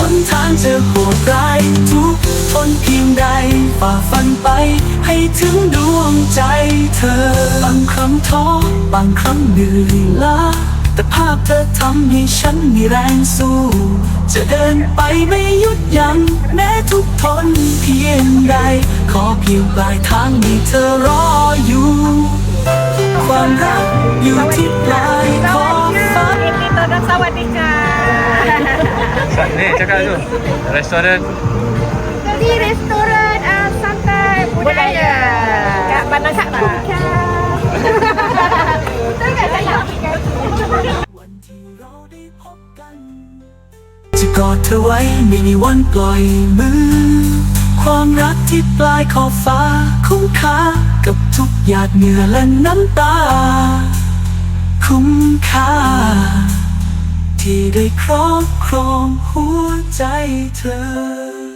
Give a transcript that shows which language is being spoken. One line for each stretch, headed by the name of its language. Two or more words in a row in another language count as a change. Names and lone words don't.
Thai: นทางจะโหดร้ายทุกทนเพียงใดฝ่าฟันไปให้ถึงดวงใจเธอบางครั้งท้อบางครั้งเหนื่อยล้าแต่ภาพเธอทำให้ฉันมีแรงสู้ จะเดินไปไม่หยุดยัง้งแม้ทุกทนเพียงใด ขอเพียงปลายทางมีเธอรออยู่ ความรักอยู่ที่ปลายขอบฟ้า
Malay: Sawadika. Ni cakap tu. Restoran Di restoran santai budaya kat Bandar Sakta.
Thai: วันที่เราได้พบกัน จะกอดเธอไว้ไม่มีวันปล่อยมือ ความรักที่ปลายขอบฟ้าคุ้มค่ากับทุกหยาดเหงื่อและน้ำตา คุ้มค่า ที่ได้ครอบครองหัวใจเธอ